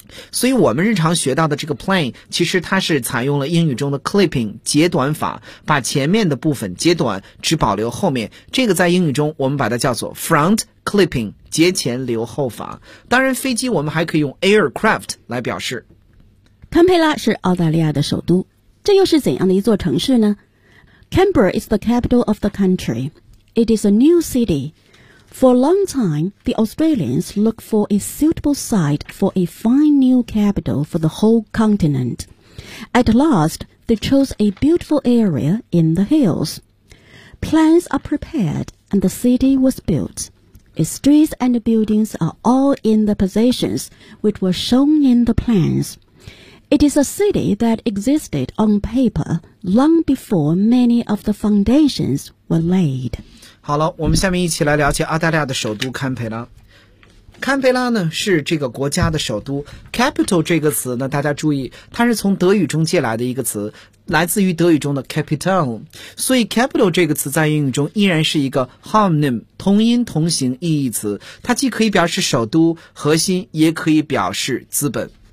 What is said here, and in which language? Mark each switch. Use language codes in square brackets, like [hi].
[zh] 所以我们日常学到的这个 plane 其实它是采用了英语中的 clipping 截短法，把前面的部分截短只保留后面，这个在英语中我们把它叫做 front clipping 截前留后法。当然飞机我们还可以用 aircraft 来表示。堪培拉是澳大利亚的首都，这又是怎样的一座城市呢？ [en] Canberra is the capital of the country. It is a new city. For a long time, the Australians looked for a suitable site for a fine new capital for the whole continent. At last, they chose a beautiful area in the hills. Plans are prepared and the city was built. Its streets and buildings are all in the positions which were shown in the plans. It is a city that existed on paper long before many of the foundations were laid. [zh] 好了，我们下面一起来了解澳大利亚的首都堪培拉。堪培拉呢是这个国家的首都。 Capital 这个词呢，大家注意，它是从德语中借来的一个词，来自于德语中的 capital。所以 capital 这个词在英语中依然是一个 homonym 同音同形意义词，它既可以表示首都、核心，也可以表示资本。